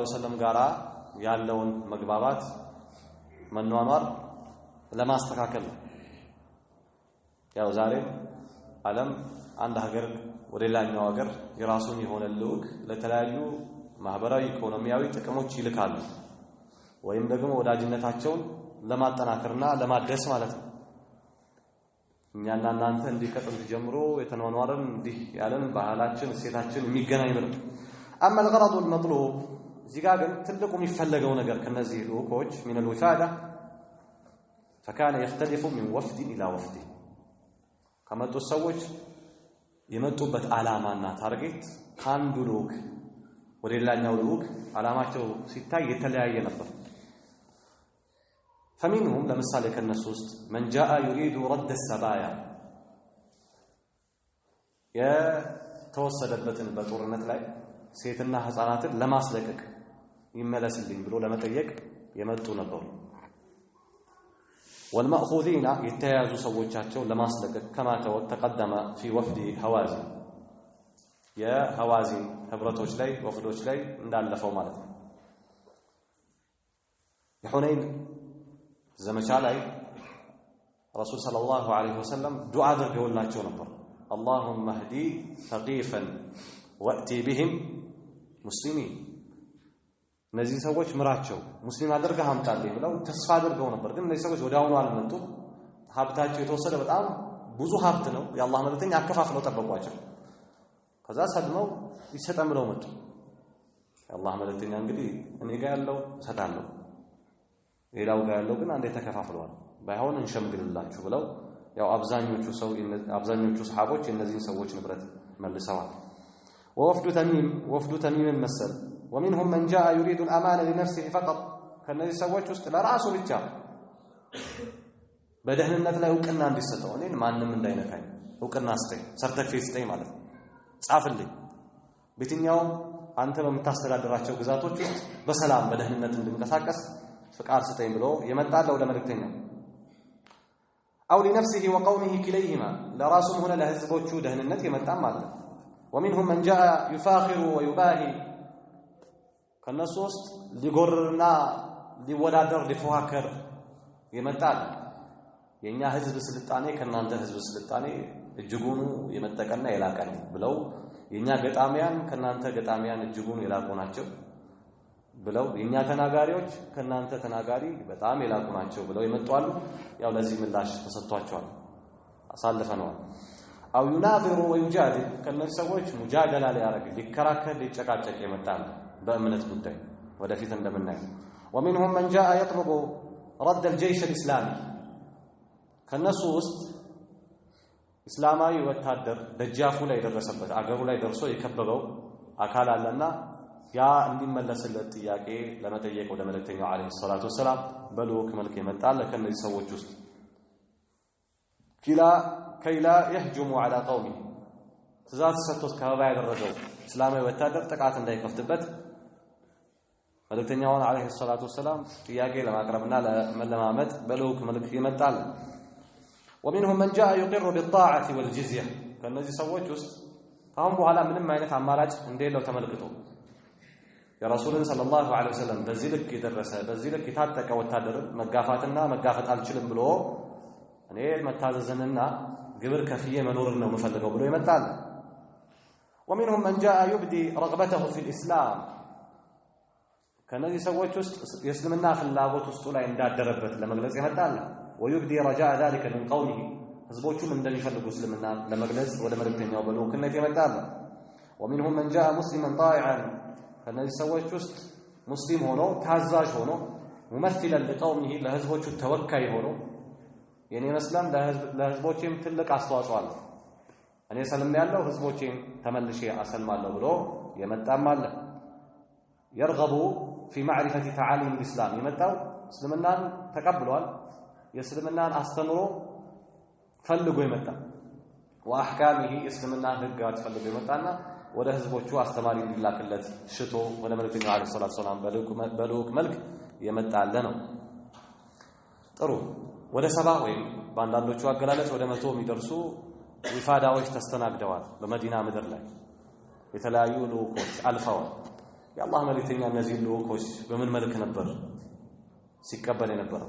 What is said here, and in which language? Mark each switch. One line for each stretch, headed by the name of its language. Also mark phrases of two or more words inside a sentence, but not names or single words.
Amharic: ወሰለም ጋራ ያለውን መግባባት መኗኗር ለማስተካከል ነው። ያው ዛሬ ዓለም አንድ ሀገር ወደ ሌላኛው ሀገር የራሱን የሆነ ልዑክ ለተለያዩ ማህበራዊ ኢኮኖሚያዊ ጥቅሞች ይልካሉ ወይም ደግሞ ወዳጅነታቸውን ለማጠናከርና ለማደስ ማለት ነው። እኛና እናንተ እንዲህ ከጥንት ጀምሮ የተኗኗርን እንዲህ ያለን ባህላችን እሴታችን የሚገናኝ ነው።
Arabic: اما الغرض المطلوب
Amharic: እዚህ ጋር ግን ትልቁ የሚፈለገው ነገር ከነዚህ ልኡኮች
Arabic: من الوفاده فكان يختلف من وفد الى وفد
Amharic: ከመጡ ሰዎች የመጡበት ዓላማና ታርጌት ካንዱ ልኡክ ወደ ሌላኛው ልኡክ ዓላማቸው ሲታይ የተለያየ ነበር። فمنهم ለምሳሌ ከነሱ ውስጥ
Arabic: من جاء يريد رد السبايا
Amharic: የተወሰደበትን በጦርነት ላይ ሴትና ህፃናትን ለማስለቀቅ ይመለስልኝ ብሎ ለመጠየቅ የመጡ ነበሩ። والمأخوذين የተያዙ ሰዎቻቸው ለማስለቀቅ
Arabic: كما تقدم في وفد هوازن
Amharic: የهوازن ህብረቶች ላይ ወፍዶች ላይ እንዳለፈው ማለት ነው። የሁነይን ዘመቻ ላይ ረሱል
Arabic: صلى الله عليه وسلم
Amharic: ዱዓ አድርገውላቸው ነበር።
Arabic: اللهم اهدي ثقيفا واتي بهم مسلمين
Amharic: እነዚህ ሰዎች ምራቸው ሙስሊም አድርገህ አምጣልኝ ብለው ተስፋ አድርገው ነበር። ግን እነዚህ ሰዎች ወዲያውኑ አልመጡም። ሀብታቸው የተወሰደ በጣም ብዙ ሀብት ነው። የአላህ መልእክተኛ አከፋፍለው ጠበቋቸው። ከዛ ሰድመው ይሰጠን ብለው መጡ። የአላህ መልእክተኛ እንግዲህ እኔ ጋር ያለው እሰጣለሁ ሌላው ጋር ያለው ግን አንዴ ተከፋፍለዋል ባይሆን እንሸምግልላችሁ ብለው ያው አብዛኞቹ ሰሃቦች የነዚህን ሰዎች ንብረት መልሰዋል።
Arabic: وفد تميم المسل ومنهم من جاء يريد الأمان لنفسه فقط
Amharic: ከነዚህ ሰዎች ውስጥ ለራሱ ብቻ በደህንነት ላይ እውቅና እንዲሰጠው እኔን ማንም እንዳይነካኝ እውቅና ስጠኝ ሰርተፊኬት ስጠኝ ማለት ነው። ጻፍልኝ በየትኛው አንተ በምታስተዳድራቸው ግዛቶች ውስጥ በሰላም በደህንነት እንድንቀሳቀስ ፍቃድ ስጠኝ ብሎ የመጣለው ለመልእክተኛው
Arabic: أو لنفسه وقومه كليهما لراسهم هنا
Amharic: لهزبوቹ ደህንነት የመጣም ማለት ነው።
Arabic: ومنهم من جاء يفاخر
Amharic: ويباهي ከነሱ ውስጥ ሊጎርርና ሊወዳደር ሊፎካከር የመጣል የኛ ህዝብ ስልጣኔ ከናንተ ህዝብ ስልጣኔ እጅጉን የመጠቀና የላቀ ነው ብለው የኛ ገጣሚያን ከናንተ ገጣሚያን እጅጉን የላቁ ናቸው ብለው የኛ ተናጋሪዎች ከናንተ ተናጋሪ በጣም የላቁ ናቸው ብለው ይመጣሉ። ያው ለዚህ ምላሽ ተሰጥቷቸዋል አሳልፈነዋል። አው
Arabic: يناظر ويجادل
Amharic: ከነዚህ ሰዎች ሙጃደላ ሊያረግ ሊከራከር ሊጨቃጨቅ ይመጣል በእምነት ጉዳይ ወደፊት እንደምናየው።
Arabic: ومنهم من جاء يطلب رد الجيش الاسلامي
Amharic: ከነሱ ውስጥ እስላማዊ ወታደር ደጃፉ ላይ ደረሰበት አገሩ ላይ ደርሶ የከበበው አካል አለና ያ እንዲመለስለት ጥያቄ ለመጠየቅ ወደ መልእክተኛው
Arabic: عليه الصلاة والسلام
Amharic: በልኡክ መልክ ይመጣል። ከነዚህ ሰዎች ውስጥ ከይላ
Arabic: يهجم على قومه
Amharic: ትእዛዝ ሰጥቶት ከበባ ያደረገው እስላማዊ ወታደር ጥቃት እንዳይከፍትበት መልእክተኛው
Arabic: عليه الصلاة والسلام
Amharic: ጥያቄ ለማቅረብና ለመለማመጥ በልኡክ መልክ ይመጣል።
Arabic: ومنهم من جاء يقر بالطاعه والجزيه
Amharic: ከነዚህ ሰዎች ውስጥ ካሁን በኋላ ምንም አይነት አማራጭ እንደሌለው ተመልክቶ የረሱልን
Arabic: صلى الله عليه وسلم
Amharic: በዚህ ልክ የደረሰ በዚህ ልክ የታጠቀ ወታደር መጋፋትና መጋፈጥ አልችልም ብሎ እኔ መታዘዝንና ግብር ከፍዬ መኖርን ነው የምፈልገው ብሎ ይመጣል።
Arabic: ومنهم من جاء يبدي رغبته في الإسلام
Amharic: ከነዚህ ሰዎች ውስጥ የእስልምና ፍላጎት ውስጡ ላይ እንዳደረበት ለመግለጽ ይመጣል።
Arabic: ويبدي رجاء ذلك من قومه
Amharic: ህዝቦቹም እንደሚፈልጉ እስልምና ለመግለጽ ወደ መልእክተኛው በልኡክነት ይመጣል።
Arabic: ومنهم من جاء مسلما طائعا
Amharic: ከነዚህ ሰዎች ውስጥ ሙስሊም ሆኖ ታዛዥ ሆኖ
Arabic: ممثلا لقومه
Amharic: ለህዝቦቹ ተወካይ ሆኖ የኔ መስለም ለህዝቦቼም ትልቅ አስተዋጽኦ አለ፣ እኔ ሰልም ያለው ህዝቦቼም ተመልሼ አሰልማለሁ ብሎ የመጣም አለ።
Arabic: يرغب في معرفة تعاليم الإسلام
Amharic: የመጣው እስልምናን ተቀብሏል፣ የእስልምናን አስተምሮ ፈልጎ የመጣ ወአህካሚሂ እስልምናን ህግጋት ፈልጎ የመጣና ወደ ህዝቦቹ አስተማሪ እንዲላክለት ሽቶ ወደ መልእክተኛው
Arabic: عليه الصلاة السلام
Amharic: በልኡክ መልክ የመጣለ ነው። ጥሩ ወደ 70 ወይም በአንዳንዶቹ አገላለጽ ወደ 100 የሚደርሱ ዊፋዳዎች ተስተናግደዋል በመዲና ምድር ላይ የተለያዩ ልኡኮች አልፈዋል። የአላህ መልእክተኛ እነዚህ ልኡኮች በምን መልክ ነበር ሲቀበል የነበረው?